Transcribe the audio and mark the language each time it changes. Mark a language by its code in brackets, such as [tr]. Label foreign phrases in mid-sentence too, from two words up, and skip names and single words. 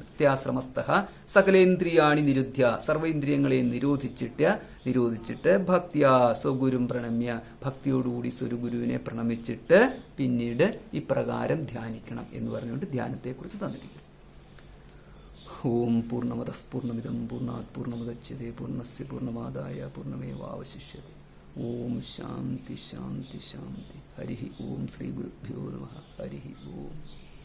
[sa] അത്യാശ്രമസ്ഥ സകലേന്ദ്രിയാണി നിരുദ്ധ്യ, [ml] സർവ്വേന്ദ്രിയങ്ങളെ നിരോധിച്ചിട്ട് [sa] ഭക്തിയാ സ്വഗുരും പ്രണമ്യ, [ml] ഭക്തിയോടുകൂടി സ്വരുഗുരുവിനെ പ്രണമിച്ചിട്ട് പിന്നീട് ഇപ്രകാരം ധ്യാനിക്കണം എന്ന് പറഞ്ഞുകൊണ്ട് ധ്യാനത്തെക്കുറിച്ച് തന്നിരിക്കുന്നു. [sa] ഓം പൂർണ്ണമതഃ പൂർണ്ണമിദം പൂർണ്ണാത് പൂർണ്ണമുദച്യതേ പൂർണ്ണസ്യ പൂർണ്ണമാദായ പൂർണ്ണമേവാവശിഷ്യതേ. ഓം ശാന്തി ശാന്തി ശാന്തി. ഹരി ഓം ശ്രീ ഗുരുഭ്യോ നമഃ. ഹരി ഓം.